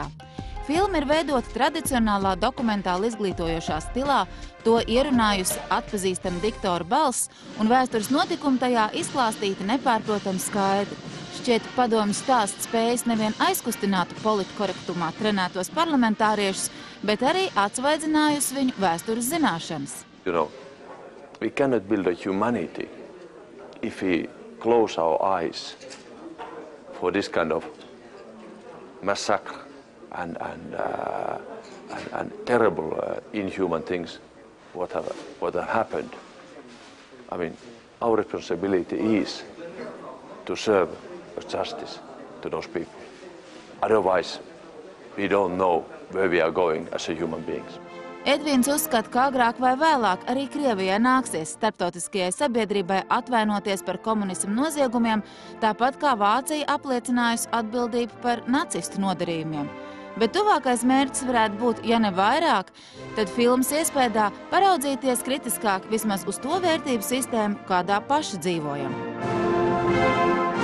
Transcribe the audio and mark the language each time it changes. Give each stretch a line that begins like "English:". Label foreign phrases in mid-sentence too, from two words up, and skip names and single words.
Latvian: Filma ir veidota tradicionālā dokumentāli izglītojošā stilā, to ierunājusi atpazīstama diktora balss, un vēstures notikumi tajā izklāstīti nepārprotami skaidri. Šķiet, Padomju stāsts spējas nevien aizkustinātu politkorektumā trenētos parlamentāriešus, bet arī atsvaidzinājusi viņu vēstures zināšanas.
English: You know, we cannot build a humanity if we close our eyes for this kind of massacre and terrible inhuman things what have happened. I mean, our responsibility is to serve justice to those people. Otherwise, we don't know where we are going as a human beings.
Latvian: Edvīns uzskata, ka agrāk vai vēlāk arī Krievijai nāksies starptautiskajai sabiedrībai atvainoties par komunismu noziegumiem, tāpat kā Vācija apliecinājusi atbildību par nacistu nodarījumiem. Bet tuvākais mērķis varētu būt, ja ne vairāk, tad filmas iespējā paraudzīties kritiskāk vismaz uz to vērtību sistēmu, kādā paši dzīvojam.